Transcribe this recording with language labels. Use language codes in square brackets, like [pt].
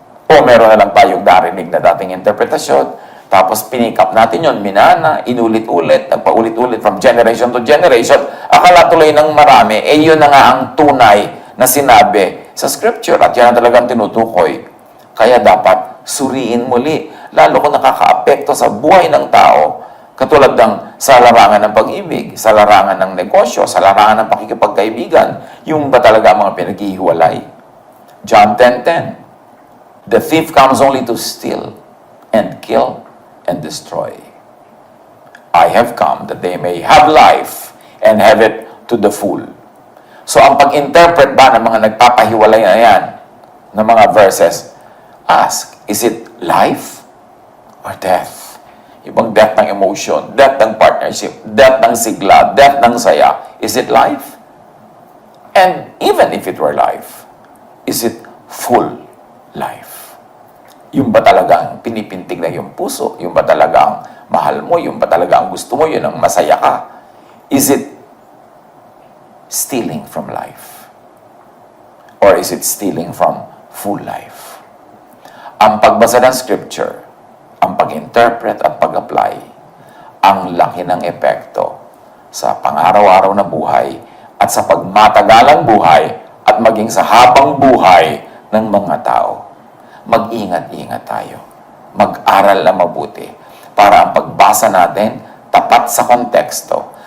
[tl] O meron na lang tayong narinig na dating interpretasyon, tapos pinick up natin yun, minana, inulit-ulit, nagpaulit-ulit from generation to generation, akala tuloy ng marami, yun na nga ang tunay na sinabi sa scripture at yan ang talagang tinutukoy. Kaya dapat suriin muli, lalo kung nakakaapekto sa buhay ng tao, katulad ng sa larangan ng pag-ibig, sa larangan ng negosyo, sa larangan ng pakikipagkaibigan, yung ba talaga mga pinaghihiwalay? [en] John 10:10, the thief comes only to steal and kill and destroy. I have come that they may have life and have it to the full. [tl] So ang pag-interpret ba ng mga nagpapahiwalay na yan, ng mga verses, [en] ask, is it life or death? [tl] Ibang death ng emotion, [en] death ng partnership, death ng sigla, death ng saya. Is it life? And even if it were life, is it full life? [tl] Yung ba talagang pinipintig na yung puso? Yung ba talagang mahal mo? Yung ba talagang gusto mo? Yun ang masaya ka? [en] Is it stealing from life? Or is it stealing from full life? [tl] Ang pagbasa ng scripture, ang pag-interpret at pag-apply, ang laki ng epekto sa pang-araw-araw na buhay at sa pagmatagalang buhay at maging sa habang buhay ng mga tao. Mag-ingat-ingat tayo. Mag-aral na mabuti para ang pagbasa natin tapat sa konteksto.